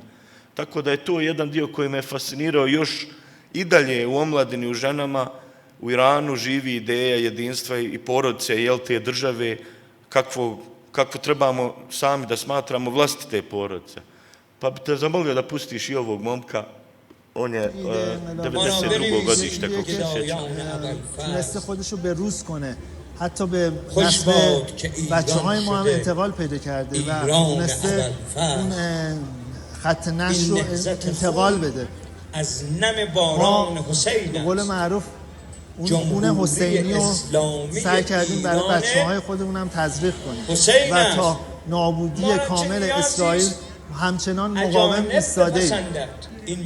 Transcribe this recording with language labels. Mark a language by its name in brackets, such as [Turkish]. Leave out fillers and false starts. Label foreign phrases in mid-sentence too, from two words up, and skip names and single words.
[Bosnian] Tako da je to jedan dio koji me fascinirao još i dalje u omladini, u ženama, u Iranu živi ideja jedinstva i porodice, te države, kako trebamo sami da smatramo vlastite porodice. Pa bi te zamolio da pustiš i ovog momka, on je 92. godište, kako se sjećam. [Persian] تونسته خودشو به روز کنه حتی به نسل بچه های ما هم انتقال پیدا کرده و تونسته اون خط نشر رو انتقال بده از نم باران حسین به قول معروف اون حسینی رو سعی کردیم برای بچه های خودمون هم تزریق کنیم و تا نابودی کامل اسرائیل همچنان مقاوم ایستاده ایم.